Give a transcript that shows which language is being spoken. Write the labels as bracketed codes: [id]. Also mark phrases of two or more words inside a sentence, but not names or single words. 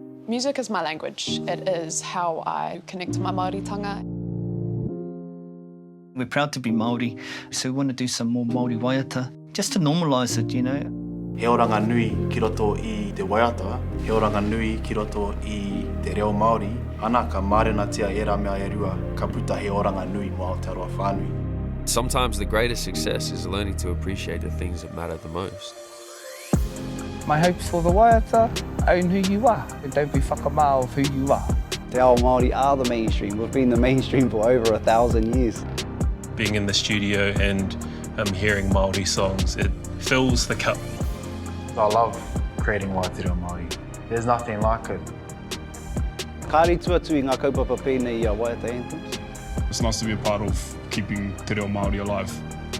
[en] Music is my language. It is how I connect to my Māoritanga. We're proud to be Māori, so we want to do some more Māori waiata, just to normalise it, you know. [mi] He oranga nui ki roto I te waiata, he oranga nui ki roto I te reo Māori, ana ka mārenatia e rā mea e rua, ka puta he oranga nui mo Aotearoa whānui. [en] Sometimes the greatest success is learning to appreciate the things that matter the most. My hopes for the waiata, own who you are and don't be whakamao of who you are. [mi] Te ao Māori [en] are the mainstream. We've been the mainstream for over 1,000 years. Being in the studio and hearing Māori songs, it fills the cup. I love creating Aotearoa Māori. There's nothing like it. [mi] Kāri tuatui ngā kaupapa pēnei waiata anthems. [en] It's nice to be a part of keeping [mi] te reo Māori [en] alive.